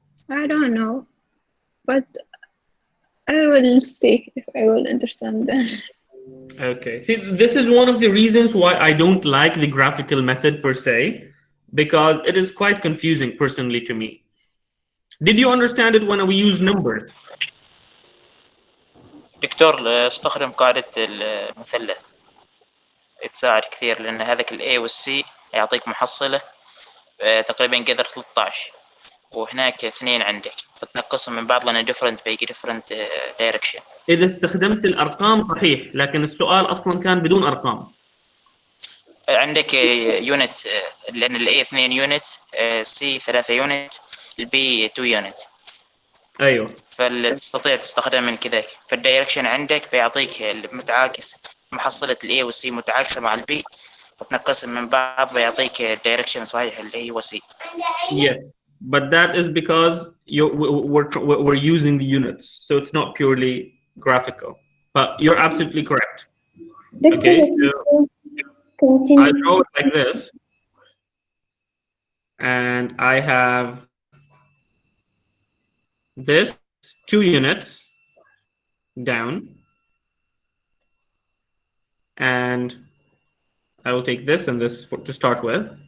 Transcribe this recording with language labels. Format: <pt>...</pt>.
<en>I don't know, but I will see if I will understand that. Okay. See, this is one of the reasons why I don't like the graphical method per se, because it is quite confusing personally to me. Did you understand it when we use numbers?</en> <ar>دكتور استخدم قاعدة المثلث تساعد كثير لأن هذاك ال A وال C يعطيك محصلة تقريبا قدر 13 وهناك 2 عندك فتنقصهم من بعض لأنه different بيجي</ar> <en>different direction.</en> <ar>إذا استخدمت الأرقام صحيح، لكن السؤال أصلا كان بدون أرقام. عندك يونت لأن ال A 2 يونت C 3 يونت ال B 2 يونت. أيوه. فتستطيع تستخدم من كذاك فالدايركشن عندك بيعطيك المتعاكس محصلة ال A وال C متعاكسة مع ال B فتنقسم من بعض بيعطيك الدايركشن صحيح ال A وال C.</ar> <en>Yes, but that is because we're using the units, so it's not purely graphical. But you're absolutely correct. Okay, so I draw it like this, and I have this 2 units down, and I will take this and this to start with.</en>